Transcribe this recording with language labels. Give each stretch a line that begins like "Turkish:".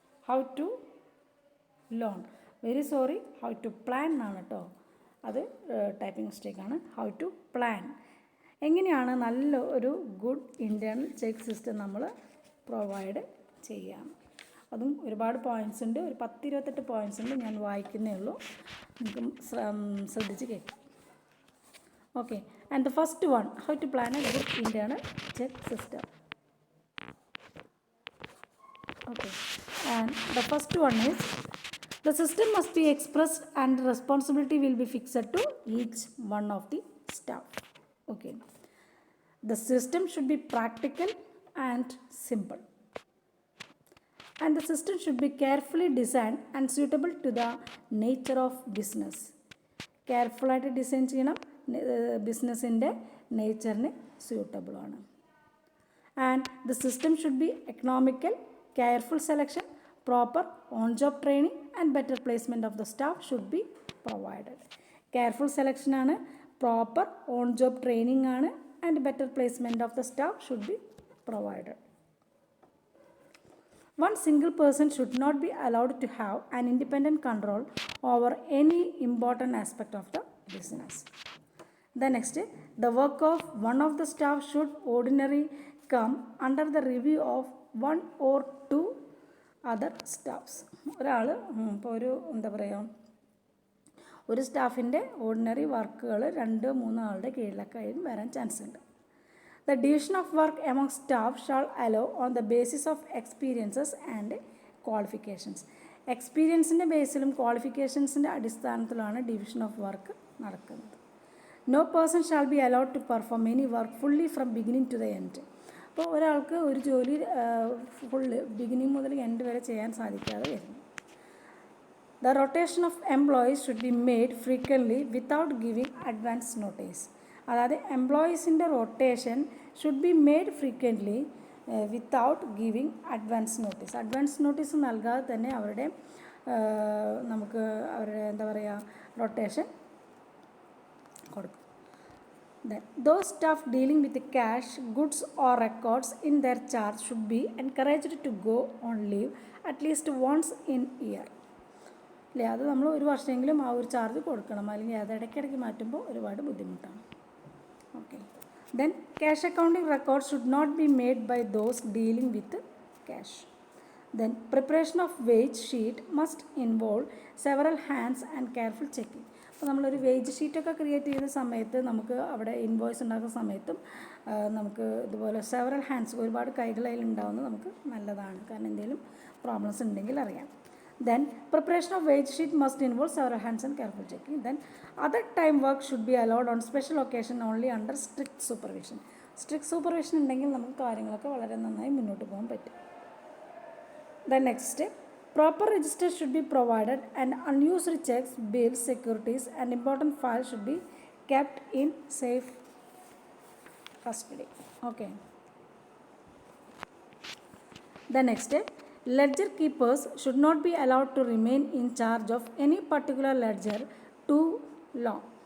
English: How to learn. Very sorry, how to plan
Malayalam: എന്നാണ് കേട്ടോ, അത് ടൈപ്പിംഗ് മിസ്റ്റേക്കാണ്.
English: How to plan.
Malayalam: എങ്ങനെയാണ് നല്ല ഒരു ഗുഡ് ഇൻറ്റേർണൽ ചെക്ക് സിസ്റ്റം നമ്മൾ പ്രൊവൈഡ് ചെയ്യാം. അതും ഒരുപാട് പോയിൻറ്റ്സ് ഉണ്ട്, ഒരു 10-28 പോയിൻറ്റ്സ് ഉണ്ട്, ഞാൻ വായിക്കുന്നേ ഉള്ളൂ, നിങ്ങൾക്ക് ശ്രദ്ധിച്ച് കേൾക്കാം.
English: Okay, and the first one, how to plan a good internal check system. Okay, and the first one is the system must be expressed and responsibility will be fixed to each one of the staff. Okay, the system should be practical and simple, and the system should be carefully designed and suitable to the nature of business.
Malayalam: Careful ആയിട്ട് design ചെയ്യണം, ബിസിനസ്സിൻ്റെ നേച്ചറിന് സ്യൂട്ടബിളാണ്.
English: And the system should be economical, careful selection, proper on job training and better placement of the staff should be provided. Careful സെലക്ഷനാണ്, proper on job training ആണ്, and better placement of the staff should be provided. One single person should not be allowed to have an independent control over any important aspect of the business. The next, the work of one of the staff should ordinarily come under the review of one or two other staffs.
Malayalam: ഒരാൾ ഇപ്പോൾ ഒരു എന്താ പറയുക, ഒരു സ്റ്റാഫിൻ്റെ ordinary വർക്കുകൾ 2-3 ആളുടെ കീഴിലൊക്കെ വരാൻ chance ഉണ്ട്.
English: The division of work among staff shall allow on the basis of experiences and qualifications.
Malayalam: എക്സ്പീരിയൻസിൻ്റെ ബേസിലും ക്വാളിഫിക്കേഷൻസിൻ്റെ അടിസ്ഥാനത്തിലാണ് ഡിവിഷൻ ഓഫ് വർക്ക് നടക്കുന്നത്.
English: No person shall be allowed to perform any work fully from beginning to the end.
Malayalam: അപ്പോൾ ഒരാൾക്ക് ഒരു ജോലി full beginning മുതൽ end വരെ ചെയ്യാൻ സാധിക്കാതെ വരുന്നു.
English: The rotation of employees should be made frequently without giving advance notice. അതായത് എംപ്ലോയീസിൻ്റെ rotation should be made frequently without giving advance notice.
Malayalam: Advance notice നൽകാതെ തന്നെ അവരുടെ നമുക്ക് അവരുടെ എന്താ പറയുക റൊട്ടേഷൻ കൊടുക്കും.
English: Then those staff dealing with the cash, goods or records in their charge should be encouraged to go on leave at least once in year.
Malayalam: അല്ലേ, അത് നമ്മൾ ഒരു വർഷമെങ്കിലും ആ ഒരു ചാർജ് കൊടുക്കണം, അല്ലെങ്കിൽ അത് ഇടയ്ക്കിടയ്ക്ക് മാറ്റുമ്പോൾ ഒരുപാട് ബുദ്ധിമുട്ടാണ്.
English: Okay, then cash accounting records should not be made by those dealing with cash. Then preparation of wage sheet must involve several hands and careful checking.
Malayalam: അപ്പോൾ നമ്മളൊരു വേജ് ഷീറ്റൊക്കെ ക്രിയേറ്റ് ചെയ്യുന്ന സമയത്ത് നമുക്ക് അവിടെ ഇൻവോയ്സ് ഉണ്ടാക്കുന്ന സമയത്തും നമുക്ക് ഇതുപോലെ സെവറൽ ഹാൻഡ്സ്, ഒരുപാട് കൈകൾ അതിലുണ്ടാവുന്നത് നമുക്ക് നല്ലതാണ്, കാരണം എന്തെങ്കിലും പ്രോബ്ലംസ് ഉണ്ടെങ്കിൽ അറിയാം.
English: Then preparation of wage sheet must involve several hands and careful checking. Then other time work should be allowed on special occasion only under strict supervision.
Malayalam: Strict supervision ഉണ്ടെങ്കിൽ നമുക്ക് കാര്യങ്ങളൊക്കെ വളരെ നന്നായി മുന്നോട്ട് പോകാൻ പറ്റും.
English: Then next, proper registers should be provided and unused checks, bills, securities and important files should be kept in safe custody. Okay. The next, ledger keepers should not be allowed to remain in charge of any particular ledger too long.